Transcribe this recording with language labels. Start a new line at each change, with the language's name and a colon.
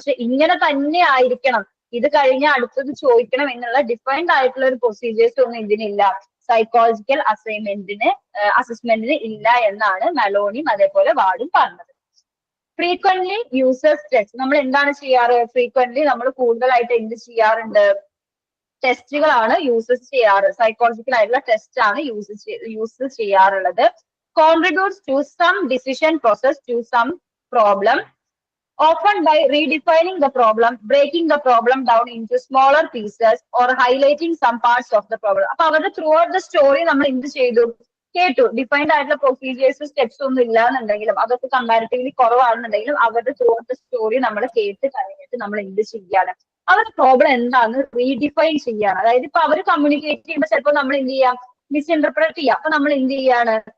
Malayalam: പക്ഷെ ഇങ്ങനെ തന്നെ ആയിരിക്കണം, ഇത് കഴിഞ്ഞാൽ അടുത്തത് ചോദിക്കണം എന്നുള്ള ഡിഫൈൻഡ് ആയിട്ടുള്ള ഒരു പ്രൊസീജിയേഴ്സ് ഒന്നും ഇതിനില്ല, സൈക്കോളജിക്കൽ അസസ്മെന്റിന് ഇല്ല എന്നാണ് മാലോണിയും അതേപോലെ വാർഡും പറഞ്ഞത്.
English: Frequently users test.
Malayalam: നമ്മൾ എന്താണ് ചെയ്യാറ്? ഫ്രീക്വന്റ്ലി നമ്മൾ കൂടുതലായിട്ട് എന്ത് ചെയ്യാറുണ്ട്? ടെസ്റ്റുകളാണ് യൂസസ് ചെയ്യാറ്, സൈക്കോളജിക്കൽ ആയിട്ടുള്ള ടെസ്റ്റ് ആണ് യൂസ് ചെയ്യാറുള്ളത്.
English: Contributes to some decision process to some problem, often by redefining the problem, breaking the problem down into smaller pieces or highlighting some parts of the problem.
Malayalam: അപ്പൊ അവരുടെ
English: throughout the story
Malayalam: നമ്മൾ എന്ത് ചെയ്തു? കേട്ടു. Defined ആയിട്ടുള്ള procedures steps ഒന്നും ഇല്ല എന്നുണ്ടെങ്കിലും, അതൊക്കെ കമ്പാരിറ്റീവ്ലി കുറവാണെന്നുണ്ടെങ്കിലും അവരുടെ ത്രൂ ഔട്ട് ദ സ്റ്റോറി നമ്മൾ കേട്ട് കഴിഞ്ഞിട്ട് നമ്മൾ എന്ത് ചെയ്യാണ്? അവരുടെ പ്രോബ്ലം എന്താണെന്ന് റീഡിഫൈൻ ചെയ്യാണ്. അതായത് ഇപ്പൊ അവർ കമ്മ്യൂണിക്കേറ്റ് ചെയ്യുമ്പോൾ ചിലപ്പോൾ നമ്മൾ എന്ത് ചെയ്യാം, മിസ്ഇന്റർപ്രറ്റ് ചെയ്യാം. അപ്പൊ നമ്മൾ എന്ത് ചെയ്യാണ്?